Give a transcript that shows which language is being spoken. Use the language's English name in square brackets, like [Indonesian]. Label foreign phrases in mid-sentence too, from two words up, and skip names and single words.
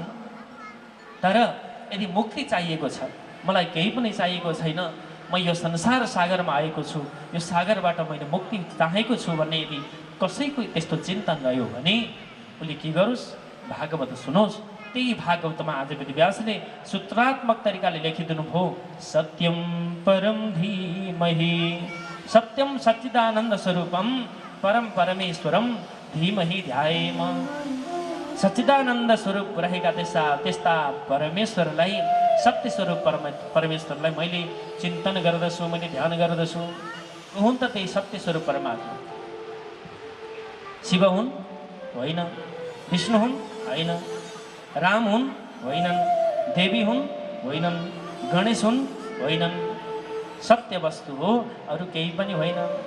[Nepali] तर यदि मुक्ति चाहिएको छ, मलाई केही पनि चाहिएको छैन, म यो संसार सागरमा आएको छु, यो सागरबाट मैले मुक्ति चाहेको छु भन्ने यदि कसैको त्यस्तो चिन्तन रह्यो भने उसले के गरोस्, भागवत सुनोस्। त्यही भागवतमा आज वेदव्यासले सूत्रात्मक तरिकाले लेखिदिनु भयो। [Sanskrit] सत्यम परम धीमहि सत्यम सच्चिदानन्द स्वरूपम परम परमेश्वरम धीमहि ध्यायेम। [Nepali] सच्चिदानन्द स्वरूप रहेका त्यस्ता परमेश्वरलाई, सत्य स्वरूप परमेश्वरलाई मैले चिन्तन गर्दछु, मैले ध्यान गर्दछु। हुन् त त्यही सत्य स्वरूप परमात्मा। शिव हुन् होइन, विष्णु हुन् होइन, राम हुन् होइनन्, देवी हुन् होइनन्, गणेश हुन् होइनन्, सत्य वस्तु हो, अरू केही पनि होइन।